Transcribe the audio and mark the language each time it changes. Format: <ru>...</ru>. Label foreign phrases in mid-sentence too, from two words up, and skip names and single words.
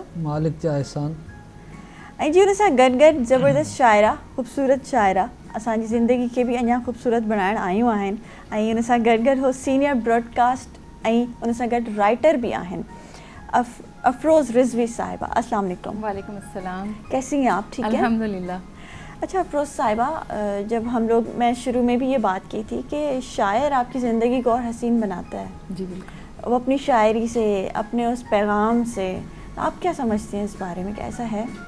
<sd>मालिक जा एहसान। ऐं जी हुन सां गॾु गॾु ज़बरदस्त शाइरा, ख़ूबसूरत शाइरा असांजी ज़िंदगी खे बि अञा ख़ूबसूरत बणाइण आयूं आहिनि ऐं हुन सां गॾु गॾु हो</sd> <en>senior broadcast</en> <sd>ऐं हुन सां गॾु राइटर भी आहिनि। अफरोज़ रिजवी साहिबा,</sd> <ar>السلام علیکم. وعلیکم السلام.</ar> <ur>کیسی ہیں آپ؟ ٹھیک ہے अल्हम्दुलिल्लाह। اچھا افروز صاحبہ، جب ہم لوگ، میں شروع میں بھی یہ بات کی تھی کہ شاعر آپ کی زندگی کو اور حسین بناتا ہے. جی بالکل. وہ اپنی شاعری سے، اپنے اس پیغام سے، آپ کیا سمجھتی ہیں اس بارے میں، کیسا ہے?</ur>